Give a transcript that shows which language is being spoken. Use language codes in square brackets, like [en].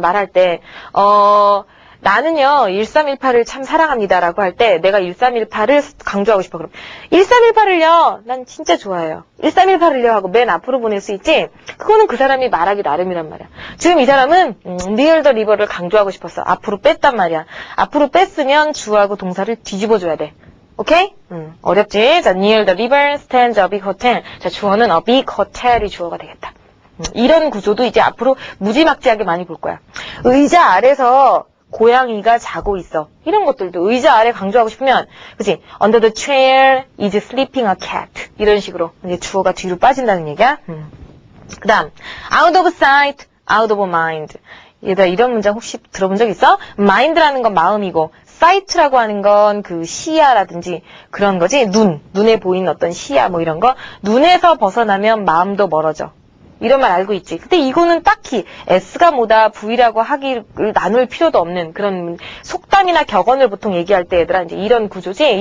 [ko] 말할 때 나는요 1318을 참 사랑합니다라고 할 때 내가 1318을 강조하고 싶어. 그럼 1318을요 난 진짜 좋아해요. 1318을요 하고 맨 앞으로 보낼 수 있지. 그거는 그 사람이 말하기 나름이란 말이야. 지금 이 사람은 near the river를 강조하고 싶었어. 앞으로 뺐단 말이야. 앞으로 뺐으면 주어하고 동사를 뒤집어줘야 돼. 오케이? 어렵지? [en] 자, near the river stands a big hotel. [ko] 자, 주어는 a big hotel이 주어가 되겠다. 이런 구조도 이제 앞으로 무지막지하게 많이 볼 거야. 의자 아래서 고양이가 자고 있어. 이런 것들도 의자 아래 강조하고 싶으면, 그치? [en] Under the chair is sleeping a cat. [ko] 이런 식으로 이제 주어가 뒤로 빠진다는 얘기야. 그 다음, [en] out of sight, out of mind. [ko] 얘들아, 이런 문장 혹시 들어본 적 있어? mind라는 건 마음이고, sight라고 하는 건 그 시야라든지 그런 거지. 눈에 보이는 어떤 시야 뭐 이런 거. 눈에서 벗어나면 마음도 멀어져. 이런 말 알고 있지. 근데 이거는 딱히 S가 뭐다 V라고 하기를 나눌 필요도 없는 그런 속담이나 격언을 보통 얘기할 때 얘들아 이제 이런 구조지.